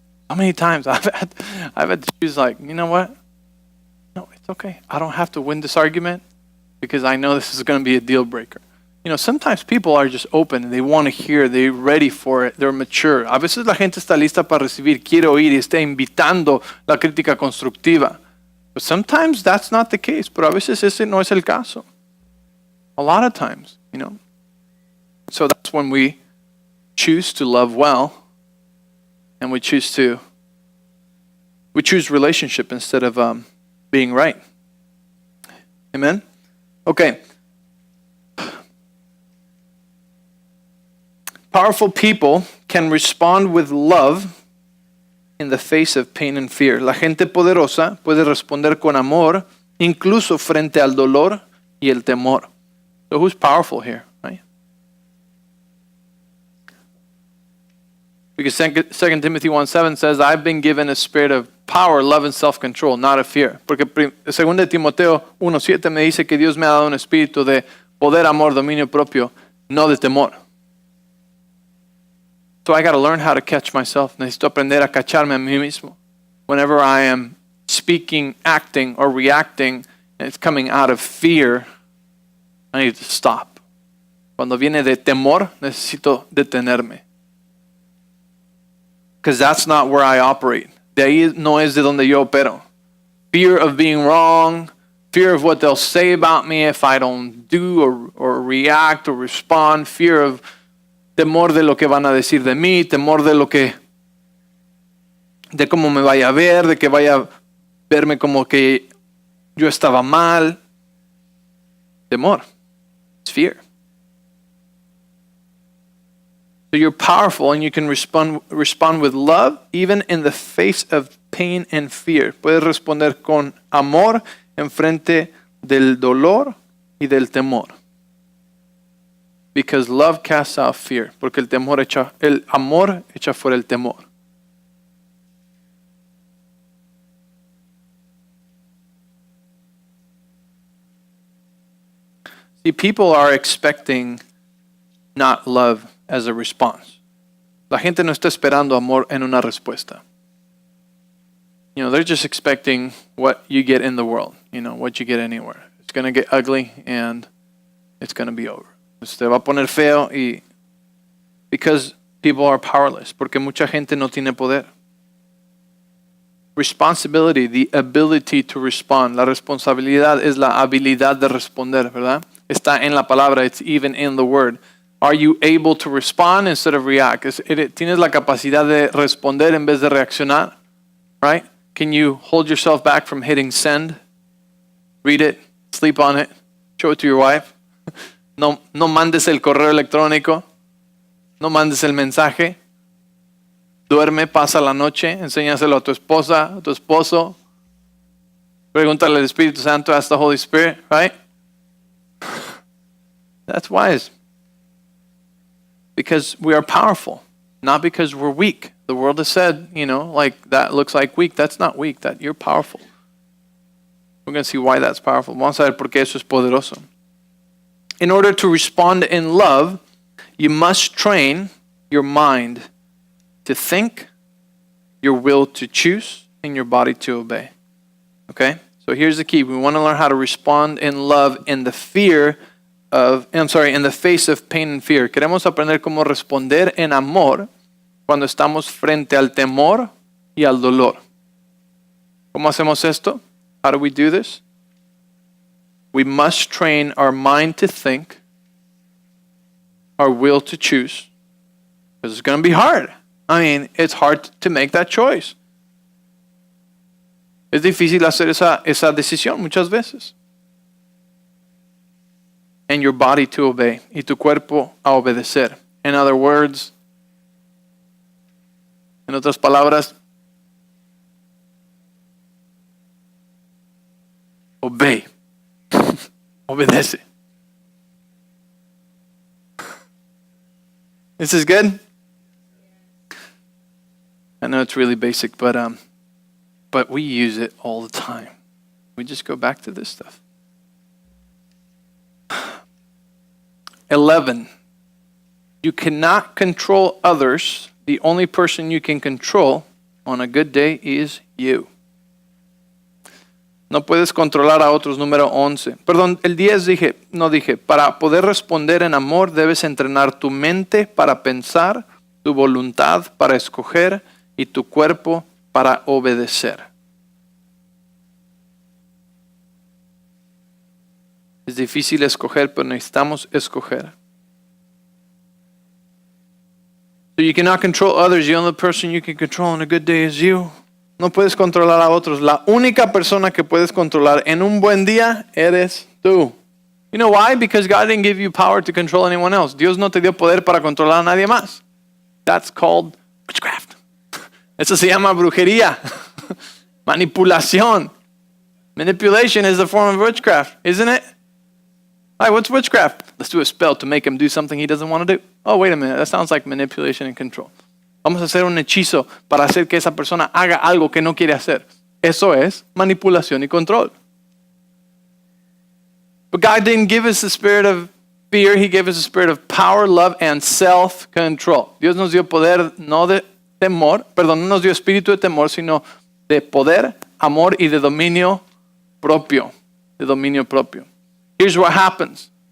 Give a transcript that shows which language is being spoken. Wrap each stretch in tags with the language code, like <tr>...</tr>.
<en>How many times I've had to choose like, you know what? No, it's okay. I don't have to win this argument because I know this is going to be a deal breaker. You know, sometimes people are just open. They want to hear. They're ready for it. They're mature.</en> <es>A veces la gente está lista para recibir, quiere oír y está invitando la crítica constructiva.</es> <en>But sometimes that's not the case.</en> <es>Pero a veces ese no es el caso.</es> <en>A lot of times, you know. So that's when we choose to love well and we choose relationship instead of being right. Amen? Okay. Powerful people can respond with love in the face of pain and fear.</en> <es>La gente poderosa puede responder con amor incluso frente al dolor y el temor.</es> <en>So who's powerful here, right? Because 2 Timothy 1:7 says, I've been given a spirit of power, love, and self-control, not of fear.</en> <es>Porque 2 Timoteo 1:7 me dice que Dios me ha dado un espíritu de poder, amor, dominio propio, no de temor.</es> <en>So I got to learn how to catch myself.</en> <es>Necesito aprender a cacharme a mí mismo.</es> <en>Whenever I am speaking, acting, or reacting, and it's coming out of fear, I need to stop.</en> <es>Cuando viene de temor, necesito detenerme.</es> <en>Because that's not where I operate.</en> <es>De ahí no es de donde yo opero.</es> <en>Fear of being wrong, fear of</en> <es>what they'll say about me if I don't do or react or respond, fear of temor de lo que van a decir de mí, temor de cómo me vaya a ver, de que vaya a verme como que yo estaba mal. Temor.</es> <en>It's fear. So you're powerful and you can respond with love even in the face of pain and fear.</en> <es>Puedes responder con amor en frente del dolor y del temor.</es> <en>Because love casts out fear.</en> <es>Porque el amor echa fuera el temor.</es> <en>See, people are expecting not love as a response.</en> <es>La gente no está esperando amor en una respuesta.</es> <en>You know, they're just expecting what you get in the world. You know, what you get anywhere. It's going to get ugly and it's going to be over.</en> <es>Se va a poner feo y</es> <en>because people are powerless,</en> <es>porque mucha gente no tiene poder.</es> <en>Responsibility, the ability to respond.</en> <es>La responsabilidad es la habilidad de responder, ¿verdad? Está en la palabra,</es> <en>it's even in the word. Are you able to respond instead of react?</en> <es>Tienes la capacidad de responder en vez de reaccionar,</es> <en>right? Can you hold yourself back from hitting send? Read it, sleep on it, show it to your wife.</en> <es>No mandes el correo electrónico. No mandes el mensaje. Duerme, pasa la noche. Enséñaselo a tu esposa, a tu esposo. Pregúntale al Espíritu Santo,</es> <en>ask the Holy Spirit, right? That's wise. Because we are powerful, not because we're weak. The world has said, you know, like that looks like weak. That's not weak. That you're powerful. We're going to see why that's powerful. Vamos a ver por qué eso es poderoso. In order to respond in love, you must train your mind to think, your will to choose, and your body to obey. Okay? So here's the key. We want to learn how to respond in love in the fear in the face of pain and fear.</en> <es>Queremos aprender cómo responder en amor cuando estamos frente al temor y al dolor. ¿Cómo hacemos esto?</es> <en>How do we do this? We must train our mind to think, our will to choose, because it's going to be hard. I mean, it's hard to make that choice.</en> <es>Es difícil hacer esa decisión muchas veces.</es> <en>And your body to obey,</en> <es>y tu cuerpo a obedecer.</es> <en>In other words,</en> <es>en otras palabras,</es> <en>obey.</en> <es>Obedece.</es> <en>This is good? I know it's really basic, but we use it all the time. We just go back to this stuff. 11. You cannot control others. The only person you can control on a good day is you.</en> <es>No puedes controlar a otros, número 11. Perdón, el 10 dije, para poder responder en amor debes entrenar tu mente para pensar, tu voluntad para escoger y tu cuerpo para obedecer. Es difícil escoger, pero necesitamos escoger.</es> <en>So you cannot control others. The only person you can control on a good day is you.</en> <es>No puedes controlar a otros. La única persona que puedes controlar en un buen día eres tú.</es> <en>You know why? Because God didn't give you power to control anyone else.</en> <es>Dios no te dio poder para controlar a nadie más.</es> <en>That's called witchcraft.</en> <es>Eso se llama brujería. Manipulación.</es> <en>Manipulation is a form of witchcraft, isn't it? All right, what's witchcraft? Let's do a spell to make him do something he doesn't want to do. Oh, wait a minute. That sounds like manipulation and control.</en> <es>Vamos a hacer un hechizo para hacer que esa persona haga algo que no quiere hacer. Eso es manipulación y control.</es> <en>But God didn't give us the spirit of fear. He gave us a spirit of power, love, and self-control.</en> <es>Dios nos dio poder, no de temor. Perdón, no nos dio espíritu de temor, sino de poder, amor y de dominio propio. De dominio propio.</es> <en>Here's what happens.</en>